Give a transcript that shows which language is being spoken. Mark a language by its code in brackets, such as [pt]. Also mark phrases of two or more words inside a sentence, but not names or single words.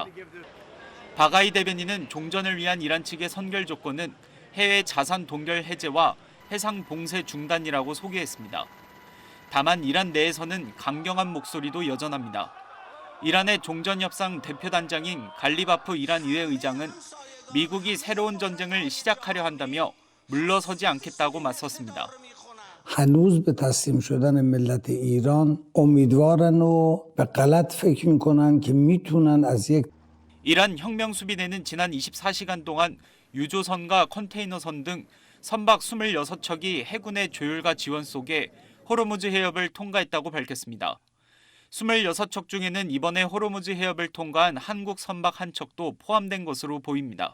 [ko] 바가이 대변인은 종전을 위한 이란 측의 선결 조건은 해외 자산 동결 해제와 해상 봉쇄 중단이라고 소개했습니다. 다만 이란 내에서는 강경한 목소리도 여전합니다. 이란의 종전 협상 대표단장인 갈리바프 이란 의회 의장은 미국이 새로운 전쟁을 시작하려 한다며 물러서지 않겠다고 맞섰습니다. [fa] هنوز به تسلیم شدن ملت ایران امیدوارن و به غلط فکر میکنن که میتونن از یک [ko] 이란 혁명수비대는 지난 24시간 동안 유조선과 컨테이너선 등 선박 26척이 해군의 조율과 지원 속에 호르무즈 해협을 통과했다고 밝혔습니다. 26척 중에는 이번에 호르무즈 해협을 통과한 한국 선박 1척도 포함된 것으로 보입니다.